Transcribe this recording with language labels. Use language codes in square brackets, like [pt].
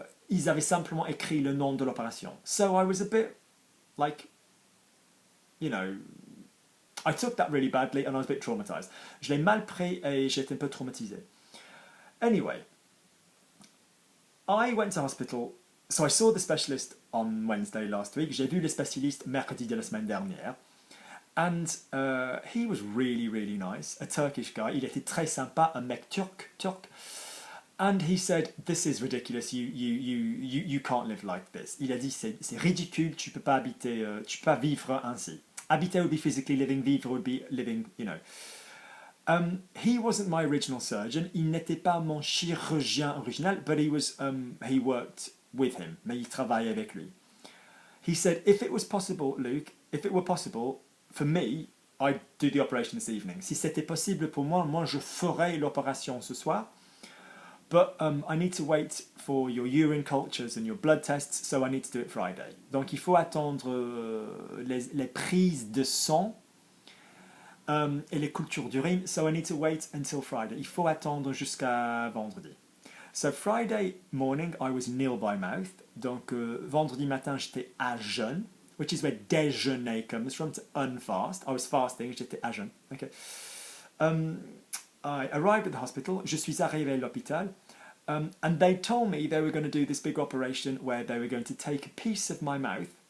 [fr] Ils avaient simplement écrit le nom de l'opération. [en] So I was a bit, like, you know, I took that really badly and I was a bit traumatized. [fr] Je l'ai mal pris et j'étais un peu traumatisé. [en] Anyway, I went to hospital, so I saw the specialist on Wednesday last week. [fr] J'ai vu le spécialiste mercredi de la semaine dernière. [en] And he was really, really nice, a Turkish guy. [fr] Il était très sympa, un mec turc. [en] And he said, this is ridiculous, you can't live like this. [fr] Il a dit, c'est ridicule, tu peux pas vivre ainsi. [en] Habiter would be physically living, vivre would be living, you know. He wasn't my original surgeon, [fr] il n'était pas mon chirurgien original, [en] but he worked with him, [fr] mais il travaillait avec lui. [en] He said, if it was possible, Luke, if it were possible, for me, I'd do the operation this evening. [fr] Si c'était possible pour moi, je ferais l'opération ce soir. [en] But I need to wait for your urine cultures and your blood tests, so I need to do it Friday. [fr] Donc il faut attendre les prises de sang et les cultures d'urine, [en] so I need to wait until Friday. [fr] Il faut attendre jusqu'à vendredi. [en] So Friday morning, I was nil by mouth. [fr] Donc vendredi matin, j'étais à jeûne, [en] which is where déjeuner comes from, to unfast. I was fasting, [fr] j'étais à jeûne. [en] Okay. I arrived at the hospital, [fr] je suis arrivé à l'hôpital, [en] and they told me they were going to do this big operation where they were going to take a piece of my mouth